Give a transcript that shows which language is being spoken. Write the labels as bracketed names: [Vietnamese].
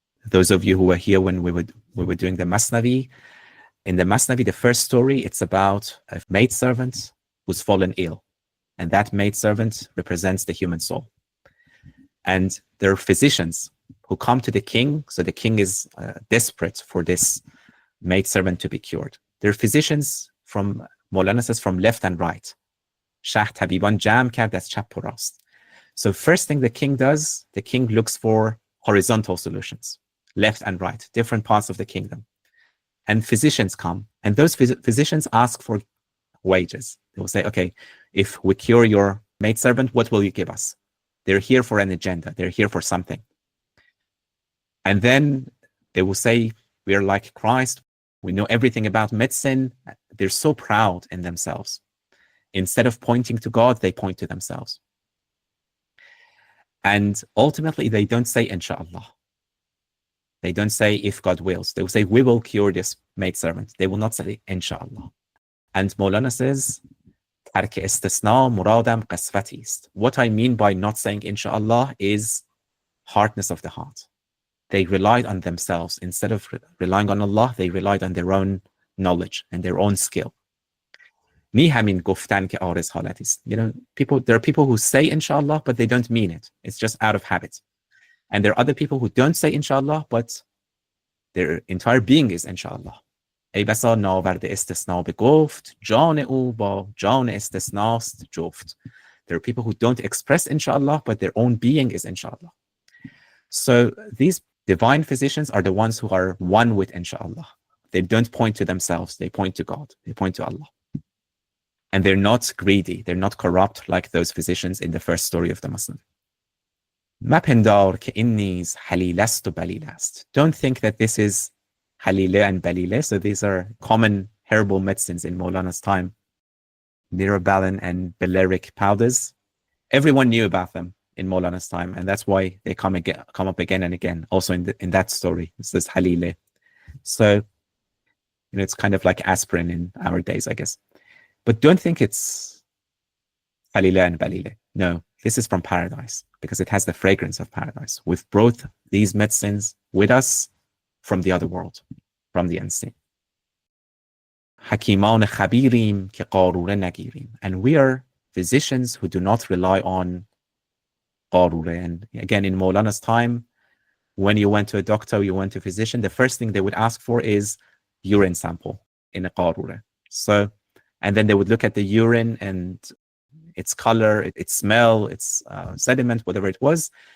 [English] Those of you who were here when we were doing the Masnavi, in the Masnavi, the first story, it's about a maidservant who's fallen ill. And that maidservant represents the human soul. And there are physicians who come to the king. So the king is desperate for this maidservant to be cured. There are physicians from, Maulana says, from left and right. [Persian] Shah طبیبان جمع کرد از چپ و راست. [English] So first thing the king does, the king looks for horizontal solutions, left and right, different parts of the kingdom. And physicians come, and those physicians ask for wages. They will say, okay, if we cure your maidservant, what will you give us? They're here for an agenda. They're here for something. And then they will say, we are like Christ. We know everything about medicine. They're so proud in themselves. Instead of pointing to God, they point to themselves. And ultimately, they don't say, inshallah. They don't say, if God wills. They will say, we will cure this maidservant. They will not say, inshallah. [Persian] And Maulana says, ترک استثناء مرادم قسوتی است. [English] What I mean by not saying inshallah is hardness of the heart. They relied on themselves. Instead of relying on Allah, they relied on their own knowledge and their own skill. [Persian] نی همین گفتن که عارض حالتی است. [English] There are people who say inshallah, but they don't mean it. It's just out of habit. And there are other people who don't say inshallah, but their entire being is inshallah. [Persian] ای بسا ناورد استثناء به گفت جان او با جان استثناست جفت. [English] There are people who don't express inshallah, but their own being is inshallah. So these divine physicians are the ones who are one with inshallah. They don't point to themselves, they point to God, they point to Allah. And they're not greedy, they're not corrupt like those physicians in the first story of the Muslim. [Persian] مپندار که این نیز حلیل است و بلیل است. [English] Don't think that this is halile and balile. So these are common herbal medicines in Maulana's time. Mirabalin and Balearic powders. Everyone knew about them in Maulana's time, and that's why they come up again and again. Also in that story, it says halile. So it's kind of like aspirin in our days, I guess. But don't think it's halile and balile. No, this is from paradise because it has the fragrance of paradise. We've brought these medicines with us from the other world, from the unseen. [Persian] حکیمان خبیریم که قاروره نگیریم. [English] And we are physicians who do not rely on قاروره. And again, in Maulana's time, when you went to a doctor, you went to a physician, the first thing they would ask for is urine sample in a qarooreh. So, and then they would look at the urine and its color, its smell, its sediment, whatever it was.